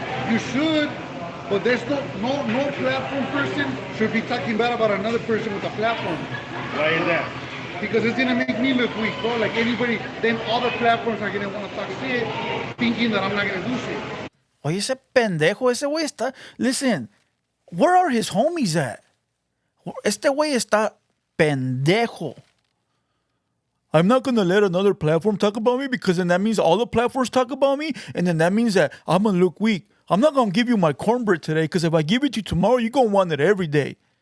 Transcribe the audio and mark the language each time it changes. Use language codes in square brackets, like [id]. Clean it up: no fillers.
[en] You should, but there's no platform person should be talking bad about another person with a platform. Why is that? Because it's gonna make me look weak, bro. Like anybody, then other platforms are gonna want to talk shit, thinking that I'm not gonna do shit. [es] Oye, ese pendejo, ese güey está. [en] Listen, where are his homies at? Este güey está pendejo. I'm not going to let another platform talk about me because then that means all the platforms talk about me. And then that means that I'm going to look weak. I'm not going to give you my cornbread today because if I give it to you tomorrow, you're going to want it every day.